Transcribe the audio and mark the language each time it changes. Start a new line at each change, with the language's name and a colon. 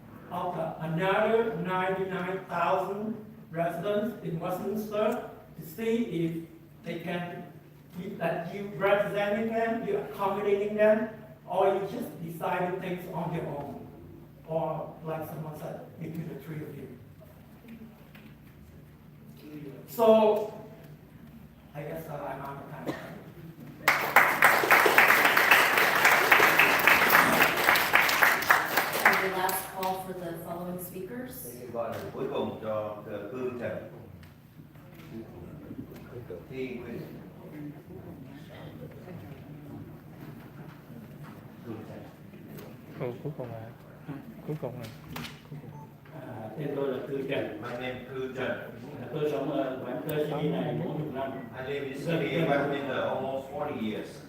English: of another 99,000 residents in Westminster to see if they can, that you representing them, you accommodating them, or you just deciding things on your own, or like someone said, between the three of you. So, I guess I'm out of time. And the last call for the following speakers.
Vietnamese: Gọi là cuối cùng cho Cương Trần. Thi Nguyễn. Cuối cùng là Tên tôi là Cư Trần.
English: My name is Cư Trần.
Vietnamese: Tôi sống ở Westminster City này 40 năm.
English: I live in the city of Westminster almost 40 years.